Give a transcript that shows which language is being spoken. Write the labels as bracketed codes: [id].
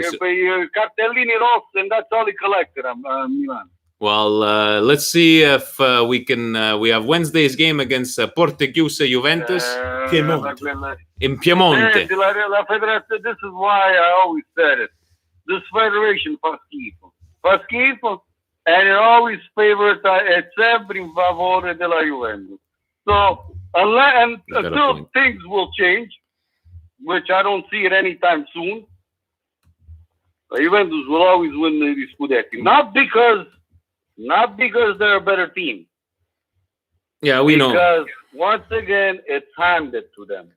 [en] Cartellini Ross, and that's all he collected on Milan. Well, let's see if we can. We have Wednesday's game against Portechiuse Juventus in Piemonte. [it] La federazione, [en] this is why I always said it. This federation [it] fa schifo, [en] and it always favors, [it] è sempre in favore della Juventus. [en] So, until things will change, which I don't see it anytime soon, Juventus will always win the Scudetti. Not because they're a better team. Yeah, we know. Because once again, it's handed to them.